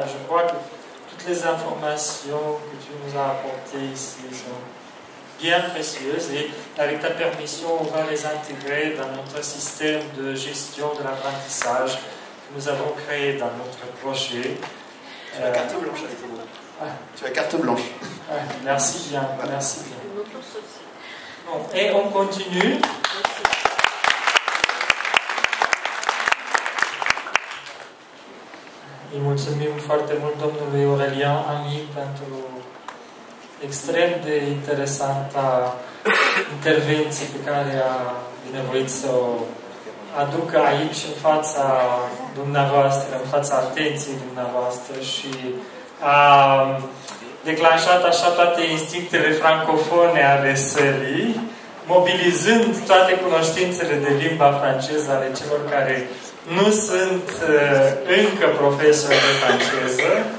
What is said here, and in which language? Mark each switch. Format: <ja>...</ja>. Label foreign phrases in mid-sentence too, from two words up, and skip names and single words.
<fr>Je crois que toutes les informations que tu nous as apportées ici sont bien précieuses et avec ta permission, on va les intégrer dans notre système de gestion de l'apprentissage que nous avons créé dans notre projet. Tu as carte blanche avec moi. Tu as carte blanche. Merci bien, merci bien. Bon, et on continue.</fr> <ro>Îi mulțumim foarte mult domnului Aurelian Ami pentru extrem de interesanta intervenție pe care a binevoit să o aducă aici în fața dumneavoastră, în fața atenției dumneavoastră și a declanșat așa toate instinctele francofone ale sălii, mobilizând toate cunoștințele de limba franceză ale celor care nu sunt încă profesori de franceză.</ro>